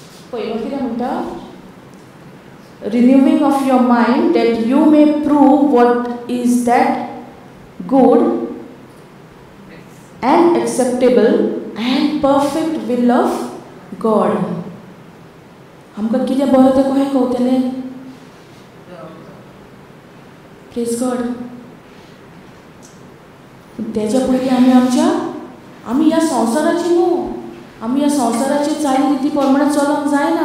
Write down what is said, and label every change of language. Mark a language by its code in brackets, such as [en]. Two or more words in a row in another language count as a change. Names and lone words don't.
[kok] पयलो कितें म्हणटा [en] renewing of your mind that you may prove what is that good and acceptable and perfect will of God. [kok] आमकां कितें बरें तें कशें कळटलें? [en] praise God. [kok] तेच्या पयलीं आमी ह्या संवसाराची न्हू, आमी ह्या संवसाराची चाली रिती प्रमाणे चलोवंक जायना.